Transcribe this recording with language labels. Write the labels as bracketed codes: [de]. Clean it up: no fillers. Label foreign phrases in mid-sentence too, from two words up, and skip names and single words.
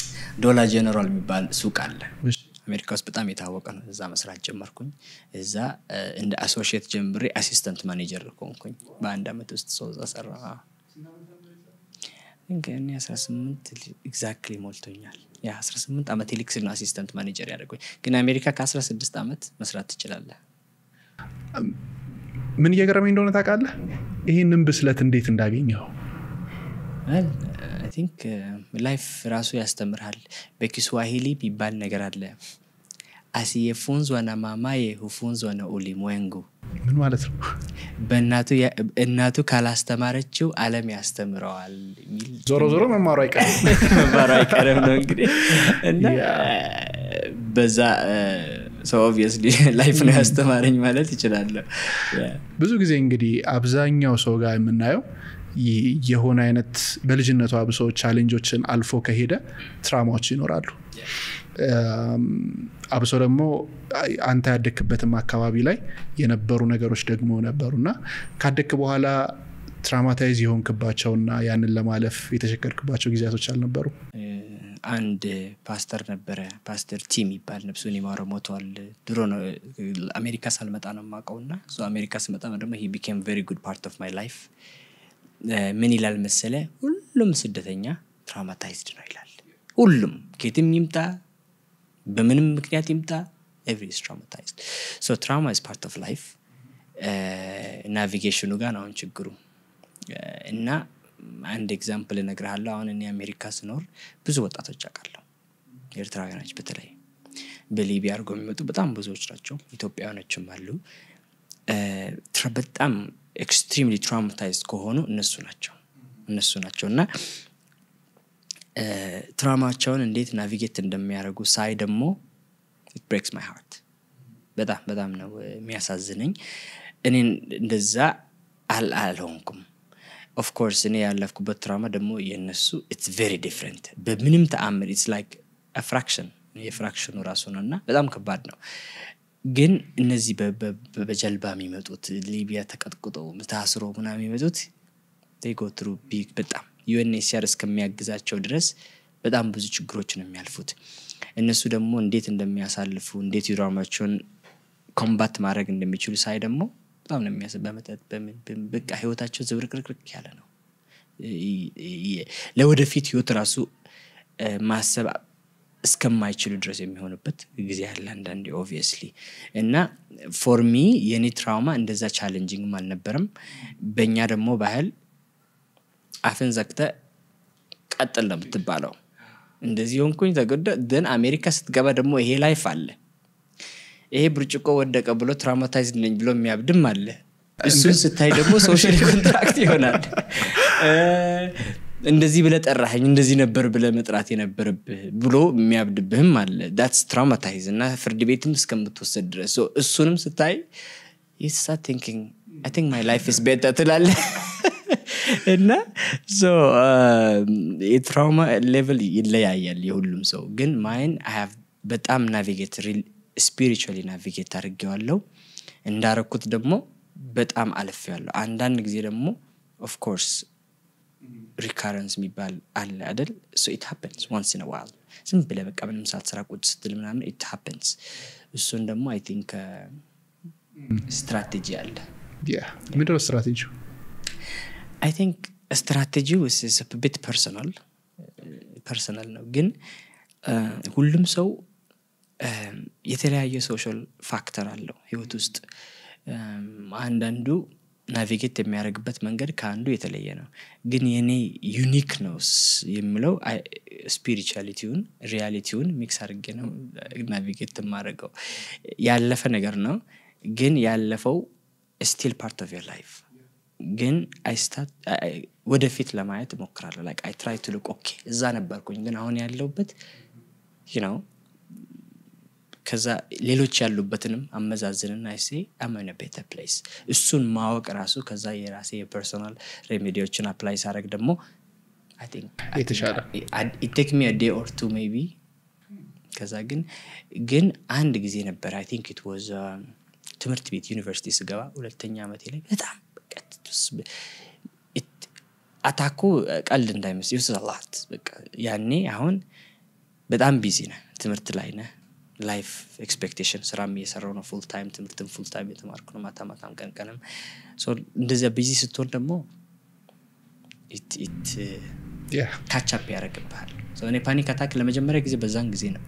[am] ዶላር ጀነራል የሚባል ሱቅ አለ አሜሪካ ውስጥ በጣም የታወቀ ነው። እዛ መስራት ጀመርኩኝ። እዛ እንደ አሶሺየት ጀምሬ [en] assistant manager [am] ሆንኩኝ በአንድ አመት ውስጥ ሰው እዛ ሰራ። እንግዲህ 18 ኤግዛክትሊ ሞልቶኛል። ያ 18 አመት ሊክስ ነው [en] assistant manager [am] ያደረኩኝ። ግን አሜሪካ ከ16 አመት መስራት ትችላለህ። ምን እየገረመኝ እንደሆነ ታውቃለህ? ይሄንን ብስለት እንዴት እንዳገኘው? [en] I think life [am] ራሱ ያስተምራል። በኪስዋሂሊ ቢባል ነገር አለ። [sw] asiyefunzwa na mamaye hufunzwa na ulimwengu. [am] ምን ማለት ነው? እናቱ ካላስተማረችው ዓለም ያስተምረዋል ሚል ዞሮ መማሩ አይቀርም ነው እንግዲህ እና በዛ [en] so obviously life [am] ነው ያስተማረኝ ማለት ይችላል። ብዙ ጊዜ እንግዲህ አብዛኛው ሰው ጋር የምናየው የሆነ አይነት በልጅነቱ አብሶ ቻሌንጆችን አልፎ ከሄደ ትራውማዎች ይኖራሉ። አብሶ ደግሞ አንተ ያደክበትም አካባቢ ላይ የነበሩ ነገሮች ደግሞ ነበሩና ካደክ በኋላ ትራውማታይዝ ይሆንክባቸውና ያንን ለማለፍ የተሸከርክባቸው ጊዜያቶች አልነበሩ? አንድ ፓስተር ነበረ፣ ፓስተር ቲም ይባል ነብሱን ይማረው ሞቷል። ድሮ ነው አሜሪካ ሳልመጣ ነው ማቀውና አሜሪካ ስመጣ ደግሞ [en] he became very good part of my life። [am] ምን ይላል መሰለ? ሁሉም ስደተኛ ትራውማታይዝድ ነው ይላል። ሁሉም ከየትም ይምጣ በምንም ምክንያት ይምጣ [en] every is traumatized. So trauma is part of life. [am] ናቪጌሽኑ ጋር ነው ችግሩ። እና አንድ ኤግዛምፕል እነግርሃለሁ። አሁን እኔ አሜሪካ ስኖር ብዙ ወጣቶች አውቃለሁ፣ ኤርትራውያኖች በተለይ በሊቢያ አርጎ የሚመጡ በጣም ብዙዎች ናቸው። ኢትዮጵያውያኖችም አሉ። በጣም [en] extremely traumatized [am] ከሆኑ እነሱ ናቸውና ትራውማቸውን እንዴት ናቪጌት እንደሚያደርጉ ሳይ ደግሞ [en] it breaks my heart። [am] በጣም ነው የሚያሳዝነኝ። እኔ እንደዛ አልሆንኩም። [en] of course [am] እኔ ያለፍኩበት ትራውማ ደግሞ የነሱ [en] it's very different። [am] በምንም ተአምር [en] it's like a fraction [am] የፍራክሽኑ ራሱ ነውና በጣም ከባድ ነው። ግን እነዚህ በጀልባ የሚመጡት ሊቢያ ተቀጥቅጠው ታስሮ ምናምን የሚመጡት [en] they go through big [am] በጣም UNHCR እስከሚያግዛቸው ድረስ በጣም ብዙ ችግሮችን የሚያልፉት እነሱ ደግሞ እንዴት እንደሚያሳልፉ እንዴት ይራማቸውን ኮምባት ማድረግ እንደሚችሉ ሳይ ደግሞ በጣም ነው የሚያስበመጣት በቃ ህይወታቸው ዝብርቅርቅርቅ ያለ ነው። ለወደፊት ህይወት ራሱ ማሰብ እስከማይችሉ ድረስ የሚሆንበት ጊዜ አለ አንዳንዴ obviously። እና [en] for me [am] የኔ ትራውማ እንደዛ ቻሌንጂንግ አልነበረም። በእኛ ደግሞ ባህል አፈን ዘግተ ቀጥል ነው የምትባለው። እንደዚህ ሆንኩኝ ተገደ then አሜሪካ ስትገባ ደግሞ ይሄ ላይፍ አለ። ይሄ ብርጭቆ ወደቀ ብሎ ትራውማታይዝድ ነኝ ብሎ የሚያብድም አለ። እሱን ስታይ ደግሞ [en] social contract [am] ይሆናል። እንደዚህ ብለ ጠራኸኝ እንደዚህ ነበር ብለ መጥራት የነበረብህ ብሎ የሚያብድብህም አለ። [en] that's traumatized [am] እና ፍርድ ቤትም እስከምትወሰድ ድረስ so እሱንም ስታይ [en] you start thinking I think my life is better [am] ትላለህ። እና so የትራውማ ሌቭል ይለያያል የሁሉም ሰው። ግን [en] mine I have [am] በጣም [en] navigate spiritually navigate [am] አድርጌዋለሁ። እንዳረኩት ደግሞ በጣም አልፌያለሁ። አንዳንድ ጊዜ ደግሞ [en] of course recurrence [am] የሚባል አለ አይደል? [en] so it happens once in a while። [am] ዝም ብለህ በቃ ምንም ሳትሰራ ቁጭ ስትል ምናምን [en] it happens። [am] እሱን ደግሞ [en] I think [am] ስትራቴጂ አለ። ምንድን ነው ስትራቴጂው? [en] I think a strategy is a bit personal [am] ነው። ግን ሁሉም ሰው የተለያየ [en] social factor [am] አለው ህይወት ውስጥ። አንዳንዱ ናቪጌት የሚያደርግበት መንገድ ከአንዱ የተለየ ነው። ግን የኔ ዩኒክ ነው የሚለው ስፒሪቹዋሊቲውን ሪያሊቲውን ሚክስ አድርጌ ነው ናቪጌት የማደርገው። ያለፈ ነገር ነው ግን ያለፈው [en] still part of your life። [am] ግን ወደፊት ለማየት ሞክራለሁ። [en] like I try to look okay [am] እዛ ነበርኩኝ ግን አሁን ያለውበት [en] you know [am] ከዛ ሌሎች ያሉበትንም አመዛዝንና [en] I say I'm in a better place። [am] እሱን ማወቅ ራሱ ከዛ የራሴ የፐርሰናል ሬሜዲዎችን አፕላይ ሳደርግ ደግሞ [en] I think [am] የተሻለ [en] it take me a day or two maybe። [am] ከዛ ግን አንድ ጊዜ ነበር [en] I think it was [am] ትምህርት ቤት ዩኒቨርሲቲ ስገባ ሁለተኛ አመቴ ላይ በጣም አታኩ ቀልድ እንዳይመስል ይወስድ አላት። በቃ ያኔ አሁን በጣም ቢዚ ነህ ትምህርት ላይ ነህ [en] life expectation [am] ስራም እየሰራው ነው [en] full time [am] ትምህርትም [en] full time [am] የተማርኩ ነው ማታማታም ቀንም ሶ እንደዚያ ቢዚ ስትሆን ደግሞ [en] it catch up [am] ያደርግብሃል ሶ እኔ [en] panic attack [am] ለመጀመሪያ ጊዜ በዛን ጊዜ ነበር